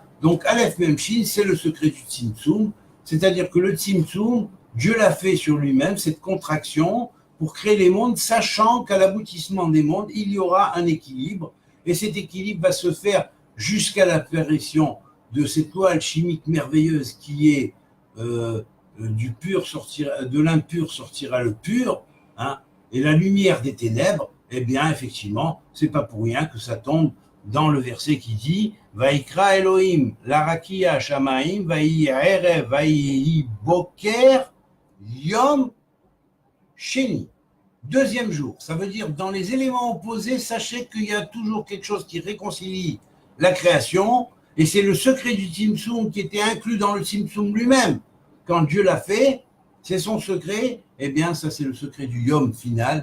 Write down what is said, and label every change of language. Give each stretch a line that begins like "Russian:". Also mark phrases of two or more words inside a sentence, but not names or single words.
French: Donc,
Hebrew: אלף מם שין,
French: c'est le secret du Tzimtzum, c'est-à-dire que le Tzimtzum, Dieu l'a fait sur lui-même, cette contraction, pour créer les mondes, sachant qu'à l'aboutissement des mondes, il y aura un équilibre, et cet équilibre va se faire jusqu'à l'apparition de cette loi alchimique merveilleuse qui est du pur sortira, de l'impur sortira le pur, hein, et la lumière des ténèbres, eh bien, effectivement, c'est pas pour rien que ça tombe dans le verset qui dit
Hebrew: ויקרא אלהים לרקיע שמים ויהי ערב ויהי בוקר יום שני.
French: Deuxième jour, ça veut dire dans les éléments opposés, sachez qu'il y a toujours quelque chose qui réconcilie la création, et c'est le secret du Tzimtzum qui était inclus dans le Tzimtzum lui-même. Quand Dieu l'a fait, c'est son secret, eh bien ça c'est le secret du Yom final.